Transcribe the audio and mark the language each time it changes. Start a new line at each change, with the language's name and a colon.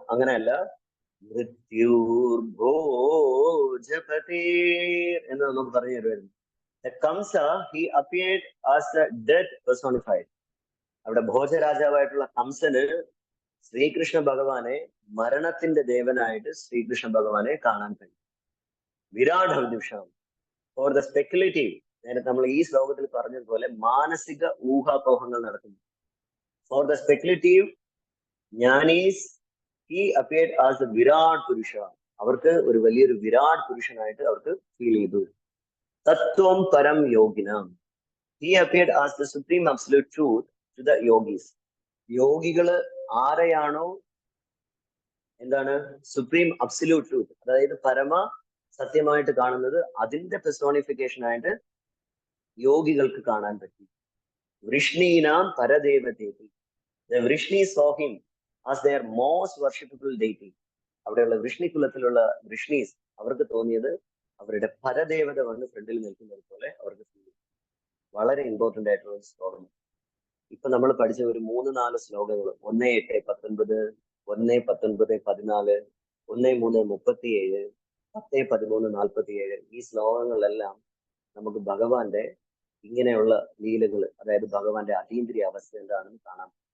Malayalam: അങ്ങനെയല്ല,
Sanskrit: മൃത്യൂർ ഭോജപതേർ
Malayalam: എന്ന് നമുക്ക് പറഞ്ഞു തരുമായിരുന്നു.
English: Kamsa, he appeared as the dead personified.
Malayalam: അവിടെ ഭോജരാജാവായിട്ടുള്ള കംസന് ശ്രീകൃഷ്ണ ഭഗവാനെ, മരണത്തിന്റെ ദേവനായിട്ട് ശ്രീകൃഷ്ണ ഭഗവാനെ കാണാൻ കഴിയും.
Sanskrit: Virat ഹൃദിഷം
English: For the speculative.
Malayalam: നേരത്തെ നമ്മൾ ഈ ശ്ലോകത്തിൽ പറഞ്ഞതുപോലെ മാനസിക ഊഹാപോഹങ്ങൾ നടക്കുന്നു.
English: For the speculative jnanis he appeared as the Virat Purusha.
Malayalam: അവർക്ക് ഒരു വലിയൊരു വിരാട് പുരുഷനായിട്ട് അവർക്ക് ഫീൽ ചെയ്തു.
Sanskrit: Tattvam Param Yoginam.
English: He appeared as the supreme absolute truth to the yogis.
Malayalam: യോഗികള് ആരെയാണോ എന്താണ് സുപ്രീം അബ്സല്യൂട്ട് ട്രൂത്ത്, അതായത് പരമ സത്യമായിട്ട് കാണുന്നത്, അതിന്റെ പെർസോണിഫിക്കേഷൻ ആയിട്ട് യോഗികൾക്ക് കാണാൻ പറ്റി.
Sanskrit: വൃഷ്ണീനാം പരദേവതേതി.
English: The Vrishni saw him as their most worshipable deity.
Malayalam: അവിടെയുള്ള വൃഷ്ണി കുലത്തിലുള്ള വൃഷ്ണീസ് അവർക്ക് തോന്നിയത് അവരുടെ പരദേവത വന്ന് ഫ്രണ്ടിൽ നിൽക്കുന്നത് പോലെ അവർക്ക് ഫീൽ ചെയ്തു. വളരെ ഇമ്പോർട്ടന്റ് ആയിട്ടുള്ള ഒരു ശ്ലോകം. ഇപ്പൊ നമ്മൾ പഠിച്ച ഒരു 3-4 ശ്ലോകങ്ങൾ, 1:8-19, 1:19-14, 1:3-37, 10:13-47, ഈ ശ്ലോകങ്ങളിലെല്ലാം നമുക്ക് ഭഗവാന്റെ ഇങ്ങനെയുള്ള ലീലകൾ, അതായത് ഭഗവാന്റെ അതീന്ദ്രിയ അവസ്ഥ എന്താണെന്ന് കാണാം.